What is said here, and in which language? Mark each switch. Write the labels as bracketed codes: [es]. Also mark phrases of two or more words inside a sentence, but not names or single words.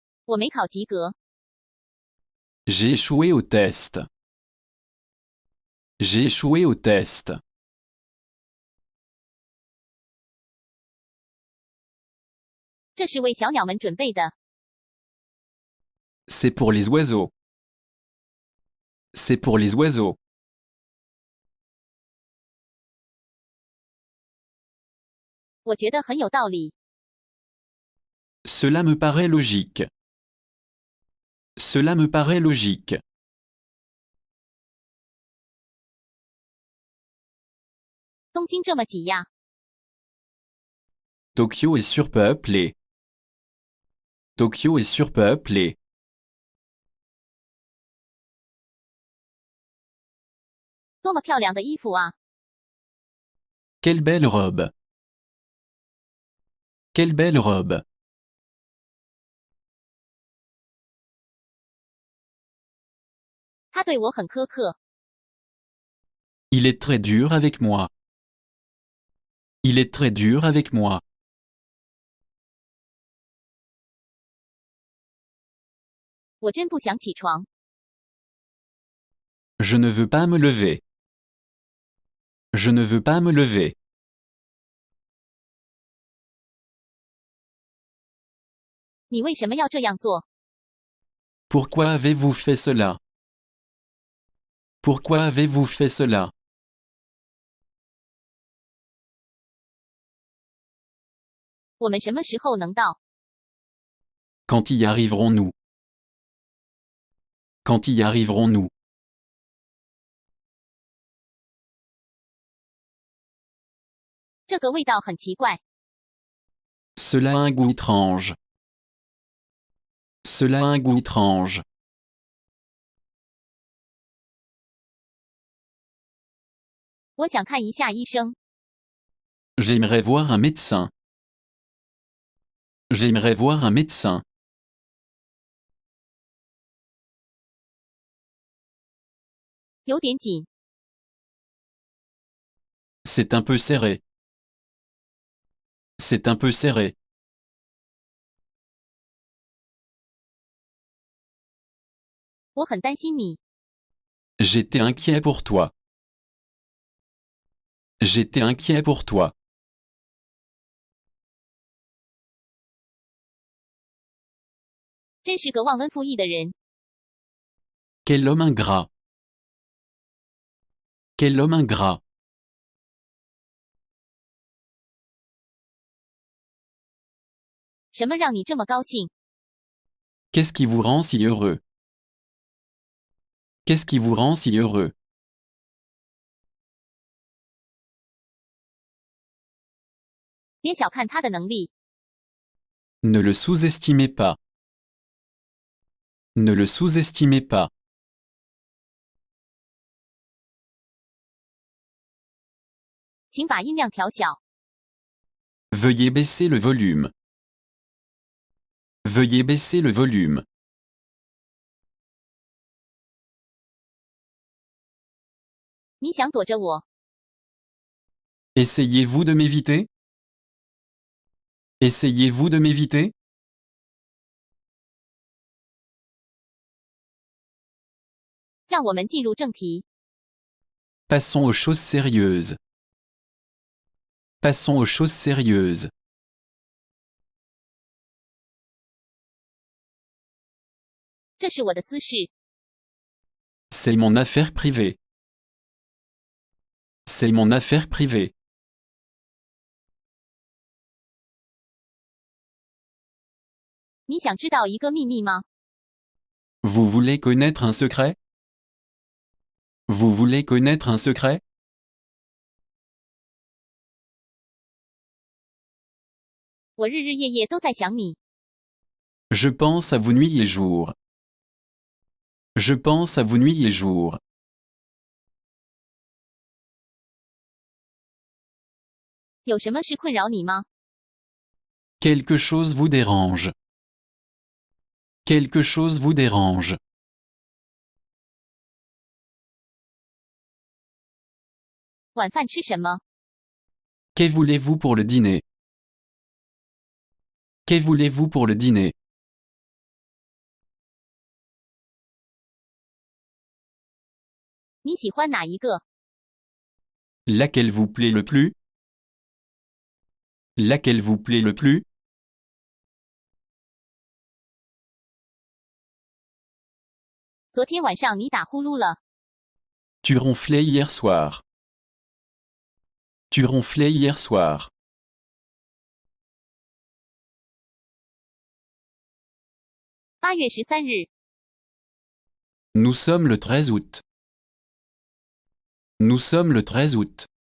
[zh] 我没考及格。 [fr] J'ai échoué au test. J'ai échoué au test. [zh] 这是为小鸟们准备的。 [fr] C'est pour les oiseaux. C'est pour les oiseaux. [zh] 我觉得很有道理。 [fr] Cela me paraît logique. Cela me paraît logique. [zh] 东京这么挤呀， [fr] Tokyo est surpeuplé. Tokyo est surpeuplé. [zh] 多么漂亮的衣服啊！ [fr] Quelle belle robe. Quelle belle robe. [zh] 他对我很苛刻。 [fr] Il est très dur avec moi. Il est très dur avec moi. [zh] 我真不想起床。 [fr] Je ne veux pas me lever. Je ne veux pas me lever. [zh] 你为什么要这样做？ [fr] Pourquoi avez-vous fait cela? Pourquoi avez-vous fait cela? [zh] 我们什么时候能到？ [fr] Quand y arriverons-nous? Quand y arriverons-nous? [zh] 这个味道很奇怪。 [fr] Cela a un goût étrange. Cela a un goût étrange. [zh] 我想看一下医生。 [fr] J'aimerais voir un médecin. J'aimerais voir un médecin. [zh] 有点紧。 [fr] C'est un peu serré. C'est un peu serré. [zh] 我很担心你。 [fr] J'étais inquiet pour toi. J'étais inquiet pour toi. [zh] 真是个忘恩负义的人。 [fr] Quel homme ingrat. Quel homme ingrat. [zh] 什么让你这么高兴？ [fr] Qu'est-ce qui vous rend si heureux? Qu'est-ce qui vous rend si heureux? [zh] 别小看他的能力。 [fr] Ne le sous-estimez pas. Ne le sous-estimez pas. [zh] 请把音量调小。 [fr] Veuillez baisser le volume. Veuillez baisser le volume. [zh] 你想躲着我？ [fr] Essayez-vous de m'éviter? Essayez-vous de m'éviter? [zh] 让我们进入正题。 [fr] Passons aux choses sérieuses. Passons aux choses sérieuses. [zh] 这是我的私事。 [fr] C'est mon affaire privée. C'est mon affaire privée. [zh] 你想知道一个秘密吗？ [fr] Vous voulez connaître un secret? Vous voulez connaître un secret? [zh] 我日日夜夜都在想你。 [fr] Je pense à vous nuit et jour. Je pense à vous nuit et jour. [zh] 有什么事困扰你吗？ [fr] Quelque chose vous dérange. Quelque chose vous dérange. [zh] 晚饭吃什么？ [fr] Que voulez-vous pour le dîner? Que voulez-vous pour le dîner? [zh] 你喜欢哪一个？ [fr] Laquelle vous plaît le plus? Laquelle vous plaît le plus? [zh] 昨天晚上你打呼噜了。 [fr] Tu ronflais hier soir. Tu ronflais hier soir. [zh] 8 月13日， [fr] Nous sommes le 13 août. Nous sommes le 13 août.